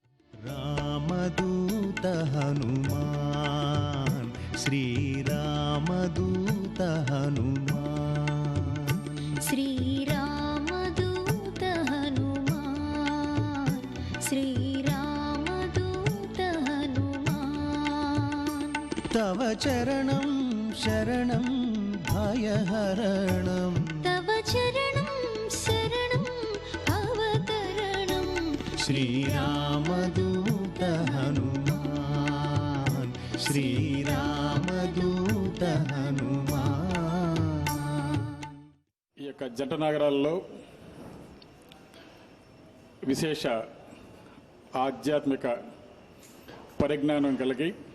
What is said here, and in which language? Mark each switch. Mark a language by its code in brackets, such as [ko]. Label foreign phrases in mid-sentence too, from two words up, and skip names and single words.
[sa] రామదూత హనుమాన్ శ్రీరామదూత హనుమాన్ శ్రీరామదూత హనుమాన్ శ్రీరామదూత హనుమాన్ తవ చరణం శరణం భయహరణం तव चरणं शरणं अवतरणं శ్రీరామదూత హనుమాన్ శ్రీరామదూత హనుమాన్. [te] ఈ యొక్క జంట నగరాల్లో విశేష ఆధ్యాత్మిక పరిజ్ఞానం కలిగి